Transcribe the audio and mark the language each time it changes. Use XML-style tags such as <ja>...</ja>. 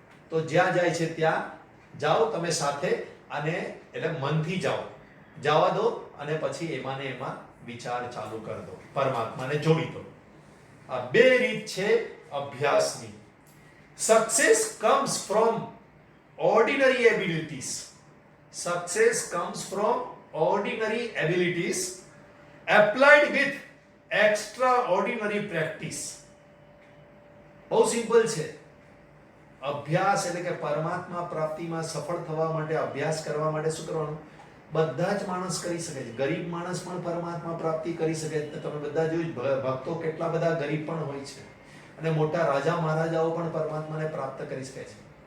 <gu>તો જ્યાં જાય છે ત્યાં જાઓ તમે સાથે, અને એટલે મનથી જાઓ, જવા દો, અને પછી એમાં ને એમાં વિચાર ચાલુ કરી દો, પરમાત્માને જોડી દો. આ બે રીત છે અભ્યાસની.</gu> <en>Success comes from ordinary abilities. Success comes from ordinary abilities applied with extraordinary practice.</en> <gu>બહુ સિમ્પલ છે. અભ્યાસ એટલે કે પરમાત્મા પ્રાપ્તિમાં સફળ થવા માટે, અભ્યાસ કરવા માટે શું કરવાનું? બધા જ માણસ કરી શકે છે. ગરીબ માણસ પણ પરમાત્મા પ્રાપ્તિ કરી શકે છે. તમે બધા જોયું, ભક્તો કેટલા બધા ગરીબ પણ હોય છે, અને મોટા રાજા મહારાજાઓ પણ પરમાત્માને પ્રાપ્ત કરી શકે છે.</gu>